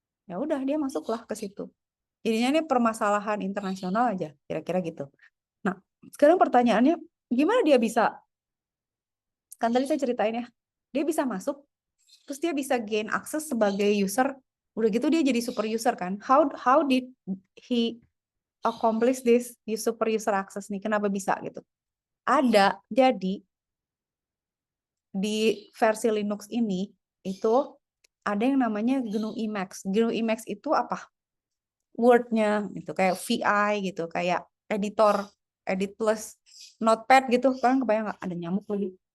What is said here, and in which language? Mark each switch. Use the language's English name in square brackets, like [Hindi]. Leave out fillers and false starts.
[Indonesian] Ya udah dia masuklah ke situ. Jadinya ini permasalahan internasional aja, kira-kira gitu. Nah, sekarang pertanyaannya, gimana dia bisa? Kan tadi saya ceritain ya, dia bisa masuk, terus dia bisa [English] gain access [Indonesian] sebagai user. Udah gitu dia jadi super user kan? [English] How did he accomplish this super user access nih? [Indonesian] Kenapa bisa gitu? Ada, jadi di versi Linux ini itu ada yang namanya GNU Emacs. GNU Emacs itu apa? Word-nya gitu, kayak VI gitu, kayak editor, edit plus notepad gitu. Kalian kebayang nggak? Ada nyamuk lagi.